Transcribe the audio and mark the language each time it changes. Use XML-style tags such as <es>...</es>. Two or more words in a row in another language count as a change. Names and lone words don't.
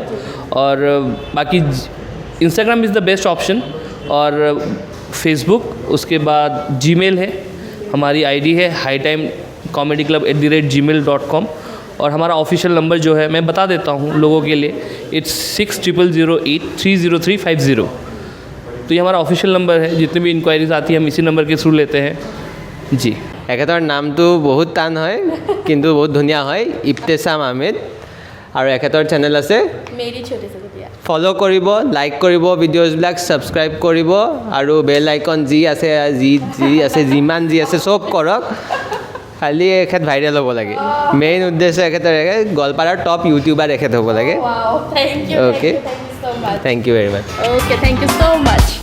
<hi>और बाकी इंस्टाग्राम</hi> <en>is the best option,</en> <hi>और फेसबुक, उसके बाद जीमेल है, हमारी आईडी है hightimecomediclub@gmail.com। और हमारा</hi> <en>official number</en> <hi>जो है मैं बता देता हूँ लोगों के लिए, इट्स 60083035 तो ये हमारा</hi> <en>official number</en> <hi>है। जितनी भी इंक्वायरीज आती है हम इसी नंबर के थ्रू लेते हैं जी।</hi> <as>এখেতৰ নামটো বহুত টান হয় কিন্তু বহুত ধুনীয়া হয়, ইবতেছাম আহমেদ, আৰু এখেতৰ চেনেল আছে, मेरी छोटी सी दुनिया। ফ'ল' কৰিব, লাইক কৰিব, ভিডিঅ'জবিলাক ছাবস্ক্ৰাইব কৰিব, আৰু</as> <en>bell icon</en> <as>যি আছে যিমান যি আছে চব কৰক, খালি এখেত ভাইৰেল হ'ব লাগে। মেইন উদ্দেশ্য এখেতৰ গোৱালপাৰাৰ</as> <en>top YouTuber</en> <as>এখেত হ'ব লাগে।</as> <en>Wow, thank you. Okay. Thank you so much. thank you very much. Okay, thank you so much.</en>